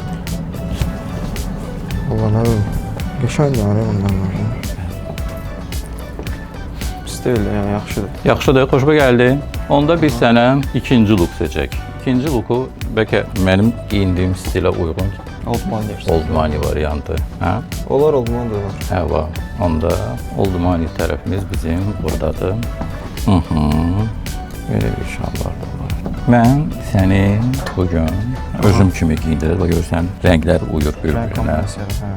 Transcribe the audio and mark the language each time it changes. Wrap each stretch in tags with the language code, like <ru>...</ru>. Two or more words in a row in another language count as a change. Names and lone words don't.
<az>Nə bilim, qəşəngdir ondan var. Pis deyil, yəni yaxşıdır. Yaxşıdır, xoşuma gəldi. Onda biz sənə ikinci look seçək. İkinci looku bəlkə mənim giyindiyim stilə uyğun</az> <en>Old money</en> <az>deyirsən.</az> <en>Old money</en> <az>variantı. Hə? Olar,</az> <en>old money</en> <az>da olar. Hə, var. Onda</az> <en>old money</en> <az>tərəfimiz bizim buradadır. Belə bir şalvar da var. Mən səni bugün özüm kimi giyindirdim. Bax görürsən, rənglər uyur Rəng bir-birinə. kombinasiyonu, hə.</az>